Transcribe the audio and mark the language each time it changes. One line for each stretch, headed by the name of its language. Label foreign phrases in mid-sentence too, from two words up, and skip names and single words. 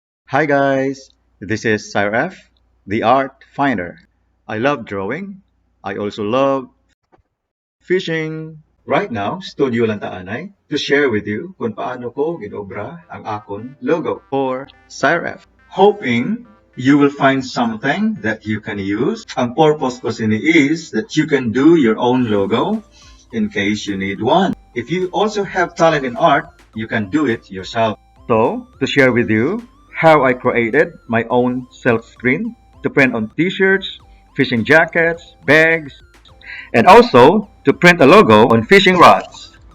English: Hi guys, this is Cyref, the art finder. I love drawing. I also love fishing. Right now,
Hiligaynon: studio lang taanay
English: to share with you
Hiligaynon: kung paano ko ginobra ang akon logo for Cyref.
English: Hoping you will find something that you can use. Ang purpose
Hiligaynon: ko sini
English: is that you can do your own logo in case you need one. If you also have talent in art, you can do it yourself. So, to share with you how I created my own silk screen to print on t-shirts, fishing jackets, bags, and also to print a logo on fishing rods.